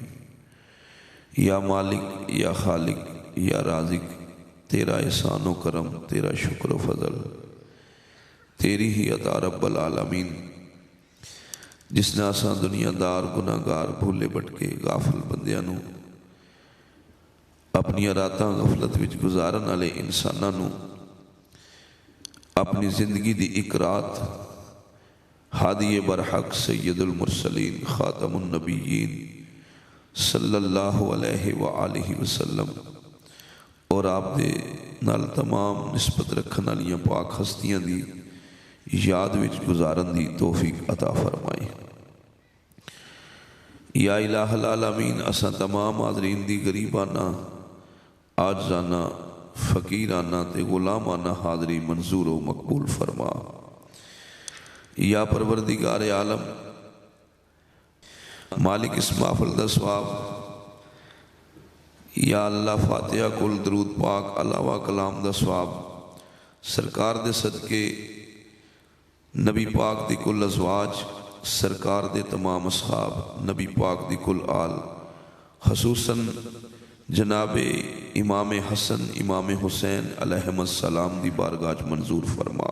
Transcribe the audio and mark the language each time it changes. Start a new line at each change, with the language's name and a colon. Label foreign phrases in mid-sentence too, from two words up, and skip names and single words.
Punjabi: یا مالک، یا خالق، یا رازق، تیرا احسان و کرم، تیرا شکر و فضل، تیری ہی عطا
Arabic: رب العالمین۔
Punjabi: جس نے آسان دنیا دار گناہگار بھولے بٹکے غافل بندیاں نو اپنی راتاں غفلت وچ گزارن والے انساناں نو اپنی زندگی دی ایک رات ہادی برحق
Arabic: سید المرسلین خاتم النبیین صلی اللہ علیہ وآلہ وسلم
Punjabi: اور آپ دے نال تمام نسبت رکھن والیاں پاک ہستیاں دی یاد وچ گزارن دی توفیق عطا فرمائی۔
Arabic: یا الہ العالمین
Punjabi: اساں تمام حاضرین دی غریبانہ عاجزانہ فقیرانہ تے غلامانہ حاضری منظور و مقبول فرما۔ یا پروردگار عالم مالک اس محفل دا ثواب، یا اللہ فاتحہ کل درود پاک علاوہ کلام دا ثواب سرکار دے صدقے نبی پاک دی کل ازواج، سرکار دے تمام اصحاب، نبی پاک دی کل آل، خصوصاً جناب امام حسن امام حسین
Arabic: علیہم السلام
Punjabi: دی بارگاہ منظور فرما۔